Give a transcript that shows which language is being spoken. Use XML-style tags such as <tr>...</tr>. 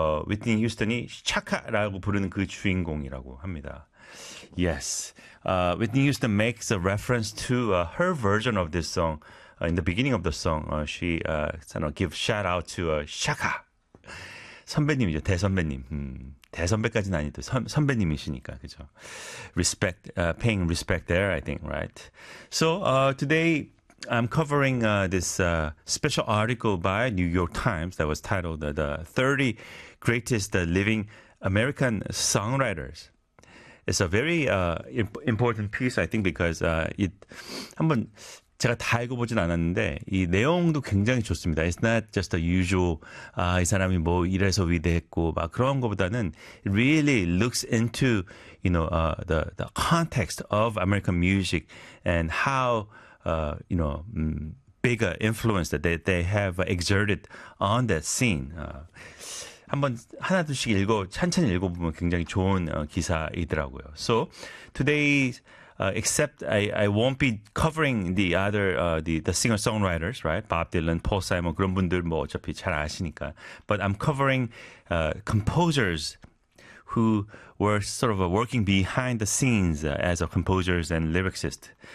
<ko>위트니 휴스턴이 샤카라고 부르는 그 주인공이라고 합니다.</ko> <en>Yes. Whitney Houston makes a reference to her version of this song in the beginning of the song. She kind of gives shout out to Shaka.</en> <ko>선배님이죠.</ko> <en>대선배님. 대선배까지는 아니죠. 선배님이시니까. 그죠? Respect, paying respect there, I think, right? So today I'm covering this special article by New York Times that was titled The 30 Greatest Living American Songwriters. It's a very important piece, I think, because</en> <ko>한번 제가 다 읽어보진 않았는데 이 내용도 굉장히 좋습니다.</ko> <en>It's not just the usual</en> <ko>아, 이 사람이 뭐 이래서 위대했고 막 그런 것보다는</ko> <en>it really looks into you know the context of American music and how you know bigger influence that they have exerted on that scene.</en> <ko>한번 하나둘씩 읽어 천천히 읽어보면 굉장히 좋은 기사이더라고요.</ko> <en>So today, except I won't be covering the other the singer songwriters, right? Bob Dylan, Paul Simon</en> <ko>그런 분들 뭐 어차피 잘 아시니까.</ko> <en>But I'm covering composers who were sort of working behind the scenes as a composers and lyricist.</en>